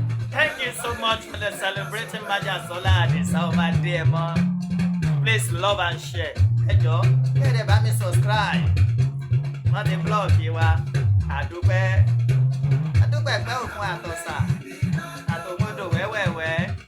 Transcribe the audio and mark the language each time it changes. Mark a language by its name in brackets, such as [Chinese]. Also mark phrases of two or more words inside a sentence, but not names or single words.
[English] Thank you so much for the celebrating Majasola Adisa Ọba Adéyẹmọ. Please love and share. [Yoruba] Ẹ jọ̀ọ́, kí ẹ dẹ̀ bá mi subscribe. Wọ́n ti block wa. A dúpẹ́. A dúpẹ́ pẹ́ òkun àtọ̀sà. Àtòmodò wẹ́wẹ́wẹ́.